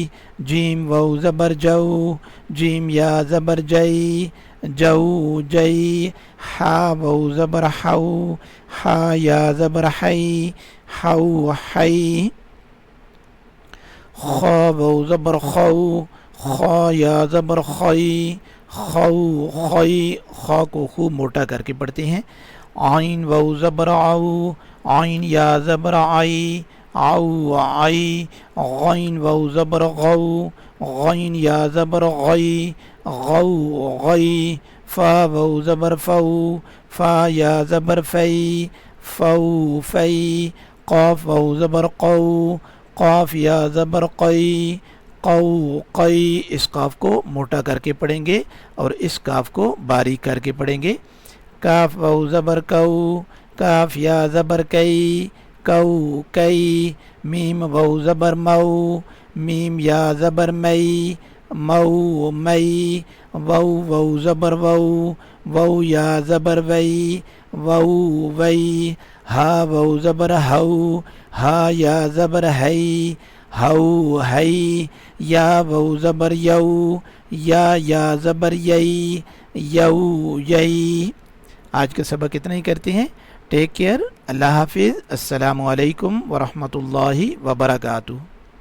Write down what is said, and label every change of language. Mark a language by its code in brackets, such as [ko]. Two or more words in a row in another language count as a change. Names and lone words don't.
[ur] جیم واو زبر جو، جیم یا زبر جئی، جو جئی۔ حا واو زبر حو، حا یا زبر حی، حو حی۔ خا واو زبر خو، خا یا زبر خی، خو خی۔ خا کو خوب موٹا کر کے پڑھتے ہیں۔ عین واو زبر عو، عین یا زبر عی، عو عی۔ غین واو زبر غو، غین یا زبر غی، غو غی۔ فا واو زبر فو، فا یا زبر فی، فو فی۔ قاف واو زبر قو، قاف یا زبر قی، قو قی۔ اس قاف کو موٹا کر کے پڑھیں گے اور اس قاف کو باریک کر کے پڑھیں گے۔ کاف واو زبر کو، کاف یا زبر کئی، کو کئی۔ میم واو زبر مو، میم یا زبر مئی، مو مئی۔ وو واو زبر وو، وو یا زبر وئی، وو وئی۔ ہا واو زبر ہو، ہا یا زبر ہئی، ہو ہئی۔ یا واو زبر یو، یا زبر یئی، یو یئی۔ آج کا سبق اتنا ہی کرتے ہیں۔ [en] take care, [ur] اللہ حافظ، [ar] السلام علیکم ورحمۃ اللہ وبرکاتہ۔